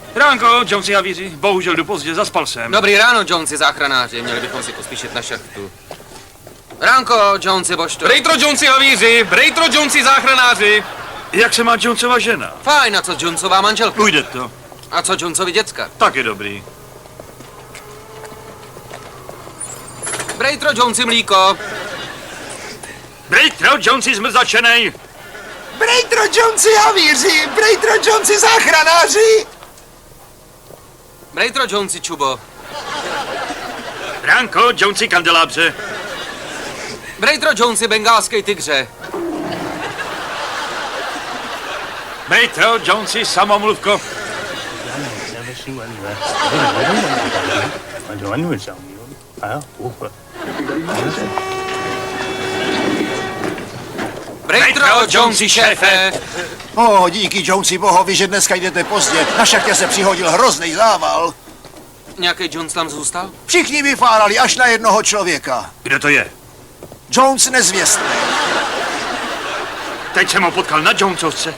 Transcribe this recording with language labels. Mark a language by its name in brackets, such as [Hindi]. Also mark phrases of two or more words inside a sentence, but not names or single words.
[Czech] Ránko, Jonesy a víři, bohužel jdu pozdě, zaspal jsem. Dobrý ráno, Jonesy, záchranáři, měli bychom si pospíšit na šachtu. Ránko, Jonesy, božto. Brejtro Jonesy havíři, Brejtro Jonesy záchranáři. Jak se má Jonesova žena? Fajn, a co Jonesová manželka? Ujde to. A co Jonesovi děcka? Tak je dobrý. Brejtro Jonesy mlíko. Brejtro, Jonesy zmrzačenej. Brejtro Jonesy havíři, Brejtro Jonesy záchranáři. Brejtro Jonesy čubo. Ránko, Jonesy kandelábře. Brejtro Jonesy bengálský tygře. Brejtro, Jonesy samomluvko. Brejtro Jonesy šéfe. Díky Jonesy bohovi, že dneska jdete pozdě. Na šachtě se přihodil hrozný zával. Nějaký Jones tam zůstal? Všichni vyfárali až na jednoho člověka. Kde to je? Jones nezvěstný. Teď jsem ho potkal na Jonesovce.